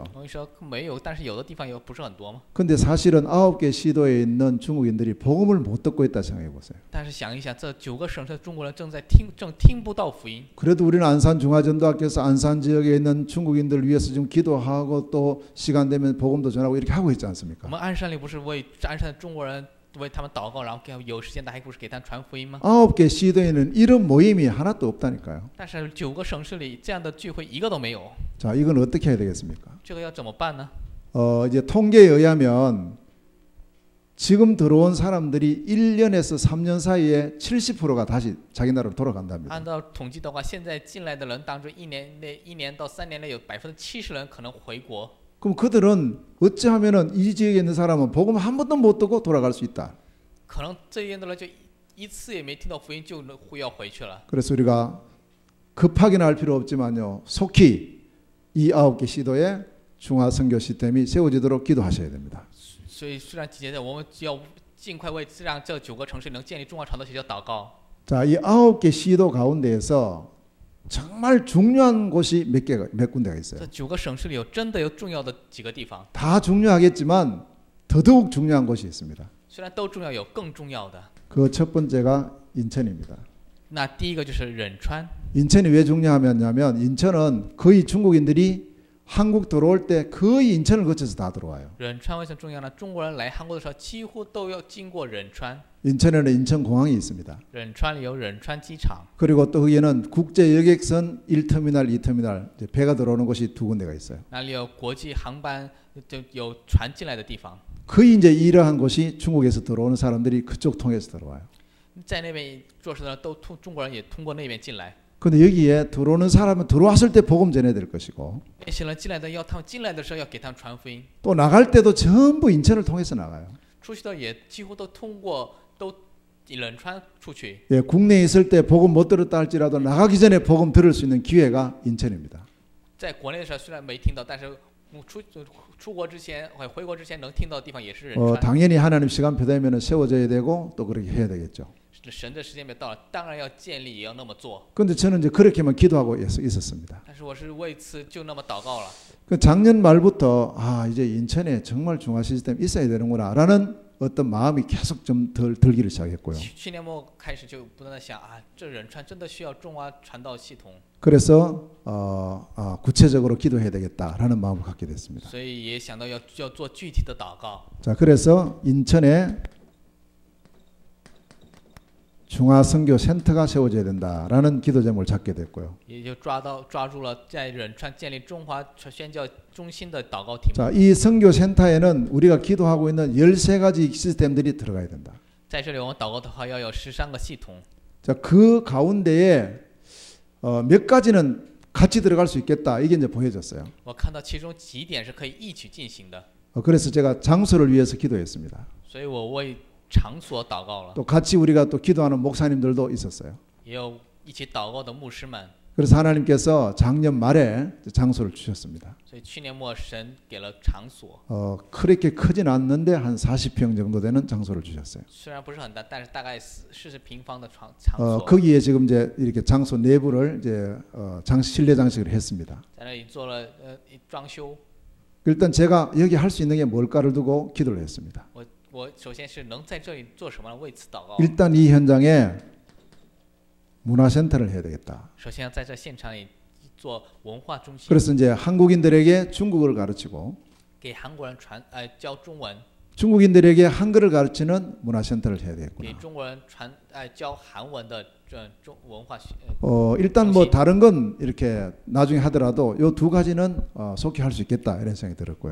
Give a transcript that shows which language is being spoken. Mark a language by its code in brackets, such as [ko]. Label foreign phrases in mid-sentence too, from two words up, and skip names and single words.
[zh] 我跟你说没有，但是有的地方又不是很多吗？ [ko] 근데 사실은 9개 시도에 있는 중국인들이 복음을 못 듣고 있다 생각해 보세요. [zh] 但是想一想，这9个省市的中国人正听不到福音。 [ko] 그래도 우리는 안산 중화전도학교에서 안산 지역에 있는 중국인들을 위해서 좀 기도하고 또 시간 되면 복음도 전하고 이렇게 하고 있지 [zh] 我 [ko] 않습니까? [zh] 们鞍山里不是为鞍山的中国人为他们祷告，然后有时间的还不是给他们传福音吗？ [ko] 9개 시도에는 이런 모임이 하나도 없다니까요. [zh] 但是9个省市里这样的聚会一个都没有， [ko] 자, 이건 어떻게 해야 되겠습니까? [zh] 这个要怎么办呢？ [ko] 이제 통계에 의하면 지금 들어온 사람들이 1년에서 3년 사이에 70%가 다시 자기 나라로 돌아간답니다. [zh] 按照统计的话，现在进来的人当中，一年到3年内有70%人可能回国。 [ko] 그럼 그들은 어찌하면은 이 지역에 있는 사람은 복음 한 번도 못 듣고 돌아갈 수 있다. [zh] 可能这边的人就一次也没听到福音就要回去了。 [ko] 그래서 우리가 급하게는 할 필요 없지만요. 속히 이 9개 시도에 중화 선교 시스템이 세워지도록 기도하셔야 됩니다. [zh] 所以虽然节我们要尽快为让这9个城市能建立中华传道学校祷告。 [ko] 자, 이 9개 시도 가운데에서 정말 중요한 곳이 몇 군데가 있어요. [zh] 这9个省市里真的有重要的几个地方。 [ko] 다 중요하겠지만 더더욱 중요한 곳이 있습니다. [zh] 虽然都重要，有更重要的。 [ko] 그 첫 번째가 인천입니다. [zh] 那第一个就是仁川。 [ko] 인천이 왜 중요하냐면 인천은 거의 중국인들이 한국 들어올 때 거의 인천을 거쳐서 다 들어와요. [zh] 仁川为什么重要呢？中国人来韩国的时候几乎都要经过仁川。 [ko] 인천에는 인천공항이 있습니다. [zh] 仁川里有仁川机场。 [ko] 그리고 또 거기에는 국제여객선 1터미널, 2터미널 배가 들어오는 곳이 2군데가 있어요. [zh] 那里有国际航班，就有船进来的地方。 [ko] 거의 이제 이러한 곳이 중국에서 들어오는 사람들이 그쪽 통해서 들어와요. [zh] 在那边做事的都中国人也通过那边进来。 [ko] 근데 여기에 들어오는 사람은 들어왔을 때 복음 전해야 될 것이고 [zh] 那些人进来的要他们进来的时候要给他们传福音， [ko] 또 나갈 때도 전부 인천을 통해서 나가요. [zh] 出去的也几乎都通过都仁川出去。 [ko] 예, 국내에 있을 때 복음 못 들었다 할지라도 나가기 전에 복음 들을 수 있는 기회가 인천입니다. [zh] 在国内的时候虽然没听到，但是出国之前回国之前能听到的地方也是仁川。 [ko] 당연히 하나님 시간표 되면 세워져야 되고 또 그렇게 해야 되겠죠. [zh] 神的时间表到了，当然要建立，也要那么做。 [ko] 근데 저는 이제 그렇게만 기도하고 있었습니다. [zh] 但是我是为此就那么祷告了。 [ko] 그 작년 말부터 이제 인천에 정말 중화 시스템 있어야 되는구나라는 어떤 마음이 계속 좀 들기를 시작했고요. [zh] 去年末开始就不断的想这仁川真的需要中华传道系统。 [ko] 그래서 구체적으로 기도해야 되겠다라는 마음을 갖게 됐습니다. [zh] 所以也想到要做具体的祷告。 [ko] 자, 그래서 인천에 중화선교센터가 세워져야 된다라는 기도 제목을 잡게 됐고요. [zh] 也就抓住了在仁川建立中华宣教中心的祷告题目。 [ko] 자, 이 선교센터에는 우리가 기도하고 있는 13가지 시스템들이 들어가야 된다. [zh] 在这里我们祷告的话要有13个系统。 [ko] 자, 그 가운데에 몇 가지는 같이 들어갈 수 있겠다. 이게 이제 보여졌어요. [zh] 我看到其中几点是可以一起进行的。 [ko] 그래서 제가 장소를 위해서 기도했습니다. [zh] 所以我为场所祷告了。 [ko] 또 같이 우리가 또 기도하는 목사님들도 있었어요. [zh] 也有一起祷告的牧师们。 [ko] 그래서 하나님께서 작년 말에 장소를 주셨습니다. [zh] 所以去年末神给了场所。 [ko] 그렇게 크진 않는데 한 40평 정도 되는 장소를 주셨어요. [zh] 虽然不是很大，但是大概40平方的场所。 [ko] 거기에 지금 이제 이렇게 장소 내부를 이제 실내 장식을 했습니다. [zh] 在那里做了装修。 [ko] 일단 제가 여기 할 수 있는 게 뭘까를 두고 기도를 했습니다. [zh] 我首先是能在这里做什么，为此祷告。 [ko] 일단 이 현장에 문화센터를 해야 되겠다. [zh] 首先要在这现场里做文化中心。 [ko] 그래서 이제 한국인들에게 중국어를 가르치고 [zh] 给韩国人教中文。 [ko] 중국인들에게 한글을 가르치는 문화센터를 해야 되겠구나. [zh] 给中国人教韩文的文化。 [ko] 일단 뭐 다른 건 이렇게 나중에 하더라도 요 두 가지는 속히 할 수 있겠다 이런 생각이 들었고요.